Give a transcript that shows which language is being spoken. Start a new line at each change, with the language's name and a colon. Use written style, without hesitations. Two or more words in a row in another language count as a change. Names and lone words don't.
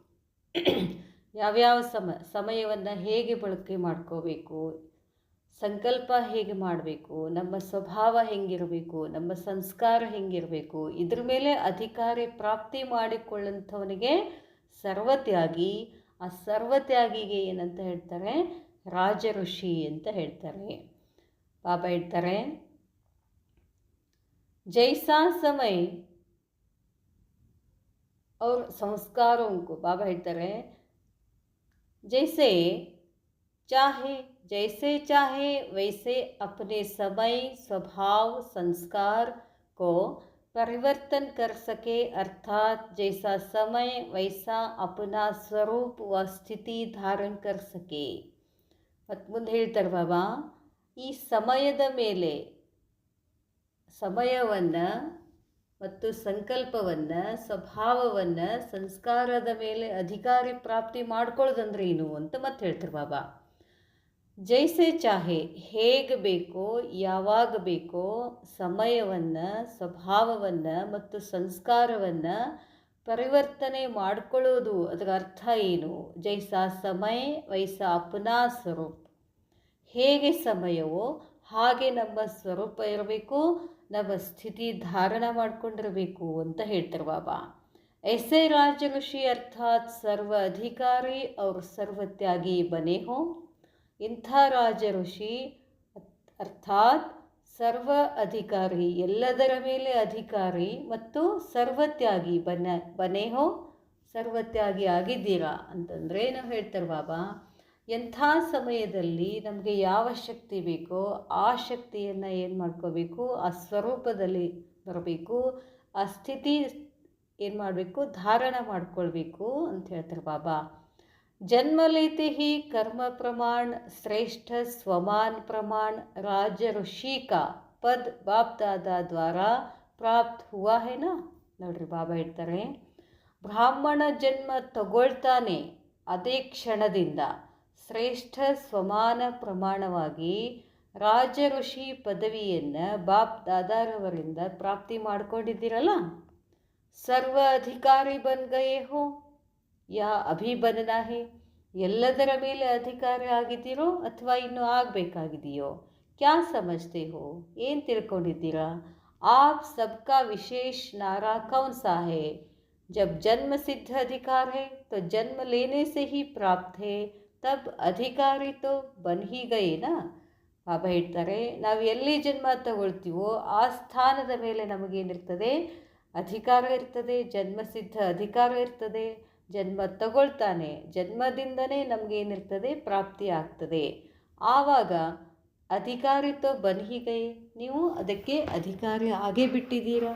Kannada: ಯಾವ್ಯಾವ ಸಮಯವನ್ನು ಹೇಗೆ ಬಳಕೆ ಮಾಡ್ಕೋಬೇಕು, ಸಂಕಲ್ಪ ಹೇಗೆ ಮಾಡಬೇಕು, ನಮ್ಮ ಸ್ವಭಾವ ಹೆಂಗಿರಬೇಕು, ನಮ್ಮ ಸಂಸ್ಕಾರ ಹೆಂಗಿರಬೇಕು, ಇದ್ರ ಮೇಲೆ ಅಧಿಕಾರ ಪ್ರಾಪ್ತಿ ಮಾಡಿಕೊಳ್ಳಂಥವನಿಗೆ ಸರ್ವತ್ಯಾಗಿ. ಆ ಸರ್ವತ್ಯಾಗಿಗೆ ಏನಂತ ಹೇಳ್ತಾರೆ, ರಾಜಋಷಿ ಅಂತ ಹೇಳ್ತಾರೆ. ಬಾಬಾ ಹೇಳ್ತಾರೆ,
Hindi: जैसा समय और संस्कारों को, बाबा ಹೇಳ್ತಾರೆ, जैसे चाहे वैसे अपने समय, स्वभाव, संस्कार को परिवर्तन कर सके. अर्थात जैसा समय वैसा अपना स्वरूप व स्थिति धारण कर सके.
Kannada: ಮತ್ತು ಮುಂದೆ ಹೇಳ್ತಾರೆ ಬಾಬಾ, ಈ ಸಮಯದ ಮೇಲೆ, ಸಮಯವನ್ನು ಮತ್ತು ಸಂಕಲ್ಪವನ್ನು, ಸ್ವಭಾವವನ್ನು, ಸಂಸ್ಕಾರದ ಮೇಲೆ ಅಧಿಕಾರಿ ಪ್ರಾಪ್ತಿ ಮಾಡ್ಕೊಳ್ಳೋದಂದ್ರೆ ಏನು ಅಂತ ಮತ್ತೆ ಹೇಳ್ತಾರೆ ಬಾಬಾ.
Hindi: जैसे चाहे,
Kannada: ಹೇಗೆ ಬೇಕೋ, ಯಾವಾಗ ಬೇಕೋ ಸಮಯವನ್ನು, ಸ್ವಭಾವವನ್ನು ಮತ್ತು ಸಂಸ್ಕಾರವನ್ನು ಪರಿವರ್ತನೆ ಮಾಡಿಕೊಳ್ಳೋದು, ಅದರ ಅರ್ಥ ಏನು?
Hindi: जैसा समय वैसा अपना स्वरूप,
Kannada: ಹೇಗೆ ಸಮಯವೋ ಹಾಗೆ ನಮ್ಮ ಸ್ವರೂಪ ಇರಬೇಕು, ನಮ್ಮ ಸ್ಥಿತಿ ಧಾರಣ ಮಾಡಿಕೊಂಡಿರಬೇಕು ಅಂತ ಹೇಳ್ತಾರೆ ಬಾಬಾ.
Hindi: ऐसे राजऋषि अर्थात सर्व अधिकारी और सर्वत्यागी बने हो.
Kannada: ಇಂಥ ರಾಜಋಷಿ ಅರ್ಥಾತ್ ಸರ್ವ ಅಧಿಕಾರಿ, ಎಲ್ಲದರ ಮೇಲೆ ಅಧಿಕಾರಿ ಮತ್ತು ಸರ್ವತ್ಯಾಗಿ
Hindi: बने हो,
Kannada: ಸರ್ವತ್ಯಾಗಿ ಆಗಿದ್ದೀರಾ ಅಂತಂದರೆ ನಾವು ಹೇಳ್ತಾರೆ ಬಾಬಾ. ಎಂಥ ಸಮಯದಲ್ಲಿ ನಮಗೆ ಯಾವ ಶಕ್ತಿ ಬೇಕೋ ಆ ಶಕ್ತಿಯನ್ನು ಏನು ಮಾಡ್ಕೋಬೇಕು, ಆ ಸ್ವರೂಪದಲ್ಲಿ ಬರಬೇಕು, ಆ ಸ್ಥಿತಿ ಏನು ಮಾಡಬೇಕು, ಧಾರಣ ಮಾಡ್ಕೊಳ್ಬೇಕು ಅಂತ ಹೇಳ್ತಾರೆ ಬಾಬಾ.
Hindi: जन्म लेते ही कर्म प्रमाण श्रेष्ठ स्वमान प्रमाण राज ऋषि का पद बाप दादा द्वारा प्राप्त हुआ है ना.
Kannada: ನೋಡ್ರಿ ಬಾಬಾ ಹೇಳ್ತಾರೆ, ಬ್ರಾಹ್ಮಣ ಜನ್ಮ ತಗೊಳ್ತಾನೆ ಅದೇ ಕ್ಷಣದಿಂದ ಶ್ರೇಷ್ಠ ಸ್ವಮಾನ ಪ್ರಮಾಣವಾಗಿ ರಾಜ ಋಷಿ ಪದವಿಯನ್ನು ಬಾಪ್ ದಾದಾರವರಿಂದ ಪ್ರಾಪ್ತಿ ಮಾಡ್ಕೊಂಡಿದ್ದೀರಲ್ಲ.
Hindi: सर्व अधिकारी बन गए हो या अभी बनना है,
Kannada: ಎಲ್ಲದರ ಮೇಲೆ ಅಧಿಕಾರಿ ಆಗಿದ್ದೀರೋ ಅಥವಾ ಇನ್ನೂ ಆಗಬೇಕಾಗಿದೆಯೋ.
Hindi: क्या समझते हो,
Kannada: ಏನು ತಿಳ್ಕೊಂಡಿದ್ದೀರಾ.
Hindi: आप सबका विशेष नारा कौन सा है. जब जन्म सिद्ध अधिकार है तो जन्म लेने से ही प्राप्त है, तब अधिकारी तो बन ही गए ना.
Kannada: ಬಾಬಾ ಹೇಳ್ತಾರೆ, ನಾವು ಎಲ್ಲಿ ಜನ್ಮ ತಗೊಳ್ತೀವೋ ಆ ಸ್ಥಾನದ ಮೇಲೆ ನಮಗೇನಿರ್ತದೆ, ಅಧಿಕಾರ ಇರ್ತದೆ, ಜನ್ಮಸಿದ್ಧ ಅಧಿಕಾರ ಇರ್ತದೆ. ಜನ್ಮ ತಗೊಳ್ತಾನೆ, ಜನ್ಮದಿಂದನೇ ನಮಗೇನಿರ್ತದೆ, ಪ್ರಾಪ್ತಿ ಆಗ್ತದೆ. ಆವಾಗ
Hindi: अधिकारी तो बन ही गए,
Kannada: ನೀವು ಅದಕ್ಕೆ ಅಧಿಕಾರಿ ಆಗೇ ಬಿಟ್ಟಿದ್ದೀರಾ.